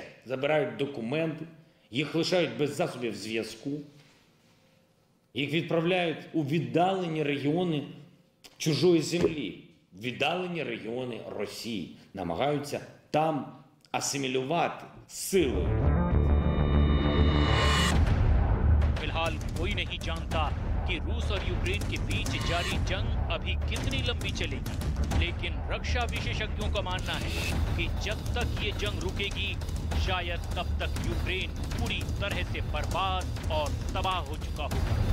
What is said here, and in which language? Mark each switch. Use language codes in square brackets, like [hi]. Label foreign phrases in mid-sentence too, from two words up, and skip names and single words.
[uk] Забирають документи, їх лишають без засобів зв'язку. Їх відправляють у віддалені регіони чужої землі, віддалені регіони Росії. Намагаються там асимілювати силою. [hi] फिलहाल कोई नहीं जानता कि रूस और यूक्रेन के बीच जारी जंग अभी कितनी लंबी चलेगी, लेकिन रक्षा विशेषज्ञों का मानना है कि जब तक ये जंग रुकेगी, शायद तब तक यूक्रेन पूरी तरह से बर्बाद और तबाह हो चुका होगा।